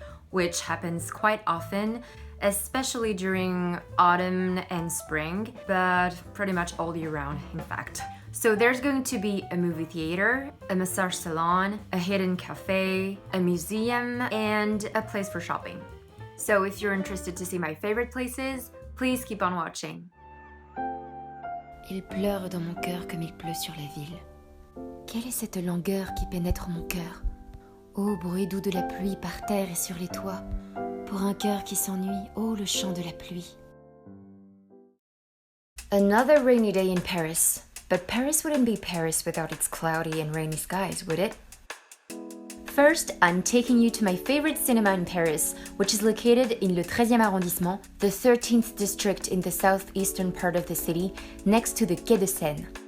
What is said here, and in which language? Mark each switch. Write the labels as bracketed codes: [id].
[en] Which happens quite often, especially during autumn and spring, but pretty much all year round, in fact. So there's going to be a movie theater, a massage salon, a hidden cafe, a museum, and a place for shopping. So if you're interested to see my favorite places, please keep on watching. [fr] Il pleure dans mon cœur comme il pleut sur la ville. Quelle est cette langueur qui pénètre mon cœur? Ô bruit doux de la pluie par terre et sur les toits. Pour un cœur qui s'ennuie, ô le chant de la pluie. [en] Another rainy day in Paris. But Paris wouldn't be Paris without its cloudy and rainy skies, would it? First, I'm taking you to my favorite cinema in Paris, which is located in [fr] le 13e arrondissement, [en] the 13th district in the southeastern part of the city, next to the Quai de Seine.